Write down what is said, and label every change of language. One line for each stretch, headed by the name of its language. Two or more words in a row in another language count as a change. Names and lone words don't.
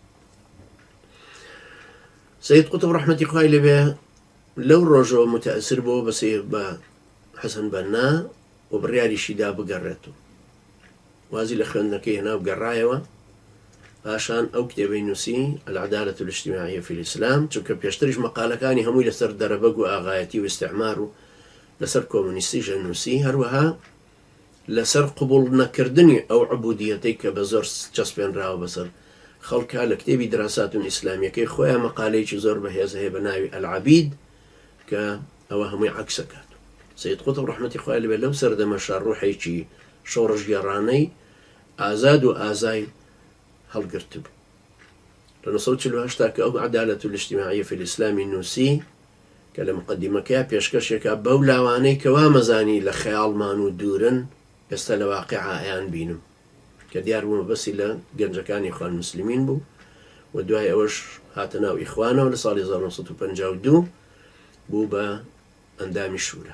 Central Kurdish: سید قوتب ڕەحمەتی خوای لێبێ لەو ڕۆژەوە متەئەسر بووە بە حەسەن بەنا و بڕیاریشی دا بگەڕێتەوە. وازی لە خوێندنەکەی هێنا و گەڕایەوە. پاشان ئەو کتێبەی نووسی العدالة الاجتماعية في الإسلام، چونکە پێشتریش مەقالەکانی هەمووی لەسەر دەرەبەگ و ئاغایەتی و استعمار و لەسەر کۆمونیستیش نووسی، هەروەها لەسەر قبوڵ نەکردنی ئەو عبودیەتەی کە بە زۆر چەسپێنراوە بەسەر خەڵکە. لە کتێبی دراساتون ئیسلامیەکەی خۆیان مەقالەیەکی زۆر بەهێز هەیە بە ناوی العەبید کە ئەوە هەمووی عەکسەکات. سید قوتب ڕەحمەتی خوای لێبێ لەو سەردەمەشە ڕوحێکی شۆڕژگێڕانەی ئازاد و ئازای هەڵگرت بوو. لە 1948 کە ئەو عەدالەة الاجتماعية في الإسلام نووسی کە لە مقدمەکەیە پێشکەشێکە بەو لاوانەی کەوا مەزانی لە خەیاڵمان و دوورن ئێستا لە واقعە ئەیان بینم، کە دیار بوومە بەسی لە گەنجەکانی ئیخوان الموسلیمین بوو و دوای ئەوەش هاتە ناو ئیخوانەوە لە ساڵی 1952 بوو بە ئەندامی شورا.